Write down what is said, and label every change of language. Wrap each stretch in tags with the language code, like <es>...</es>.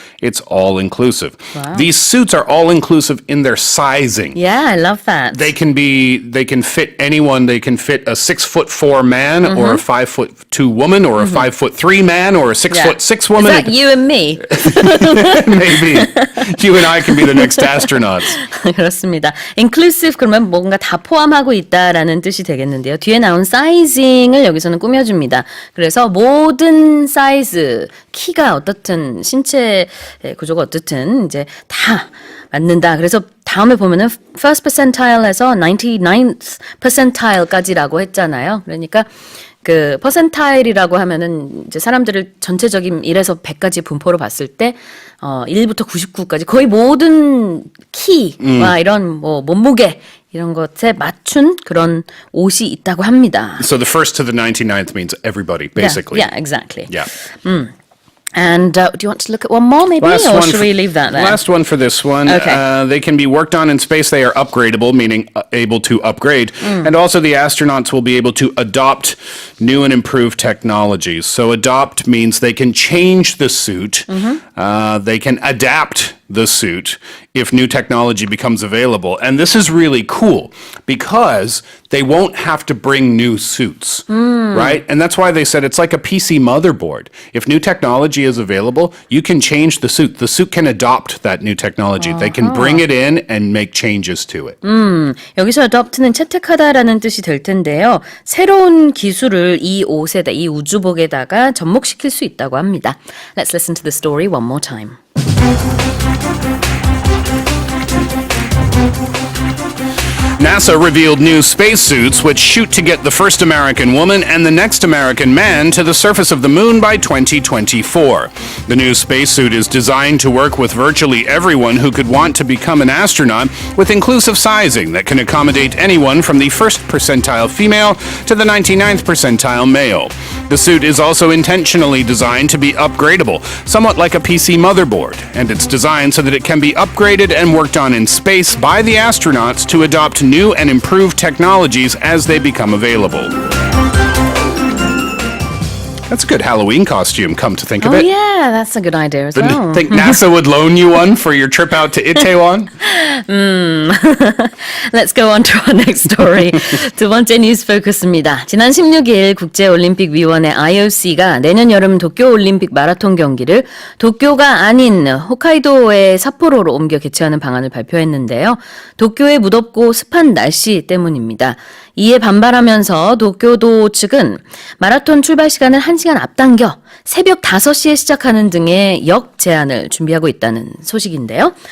<en>It's all-inclusive. Wow. These suits are all-inclusive in their sizing. Yeah, I love that. They can fit anyone. They can fit a 6'4" man or a 5'2" woman or a 5'3" man or a 6'6" woman. Is that you and me? Maybe. You and I can be the next astronauts.</en> <ko>그렇습니다. Inclusive 그러면 뭔가 다 포함하고 있다라는 뜻이 되겠는데요. 뒤에 나온 사이징을 여기서는 꾸며줍니다. 그래서 모든 사이즈, 키가 어떻든 신체 구조가 어떻든 이제 다 맞는다. 그래서 다음에 보면은 first percentile에서 99th percentile까지라고 했잖아요. 그러니까 그 퍼센타일이라고 하면은 이제 사람들을 전체적인 1에서 100까지 분포로 봤을 때 1부터 99까지 거의 모든 키와 이런 뭐 몸무게 이런 것에 맞춘 그런 옷이 있다고 합니다.</ko> <en>So the first to the 99th means everybody, basically. Yeah, exactly. Yeah. And do you want to look at one more maybe, or should we leave that there? Last one for this one. Okay. They can be worked on in space. They are upgradable, meaning able to upgrade. And also the astronauts will be able to adopt new and improved technologies. So adopt means they can change the suit. They can adapt the suit if new technology becomes available. And this is really cool because they won't have to bring new suits, right? And that's why they said it's like a PC motherboard. If new technology is available, you can change the suit. The suit can adopt that new technology. They can bring it in and make changes to it.</en> <ko>여기서 adopt는 채택하다라는 뜻이 될 텐데요. 새로운 기술을 이 옷에다, 이 우주복에다가 접목시킬 수 있다고 합니다.</ko> <en>Let's listen to the story one more time. NASA revealed new spacesuits which shoot to get the first American woman and the next American man to the surface of the moon by 2024. The new spacesuit is designed to work with virtually everyone who could want to become an astronaut with inclusive sizing that can accommodate anyone from the first percentile female to the 99th percentile male. The suit is also intentionally designed to be upgradable, somewhat like a PC motherboard, and it's designed so that it can be upgraded and worked on in space by the astronauts to adopt new and improved technologies as they become available. That's a good Halloween costume, come to think of it. Oh, yeah, that's a good idea as well. Think NASA would loan you one for your trip out to Itaewon? Let's go on to our next story.</en> <ko>두 번째 뉴스 포커스입니다. 지난 16일 국제올림픽위원회 IOC가 내년 여름 도쿄올림픽 마라톤 경기를 도쿄가 아닌 홋카이도의 삿포로로 옮겨 개최하는 방안을 발표했는데요. 도쿄의 무덥고 습한 날씨 때문입니다. 이에 반발하면서 도쿄도 측은 마라톤 출발 시간을 1시간 앞당겨 새벽 5시에 시작하는 등의 역제안을 준비하고 있다는 소식인데요.</ko>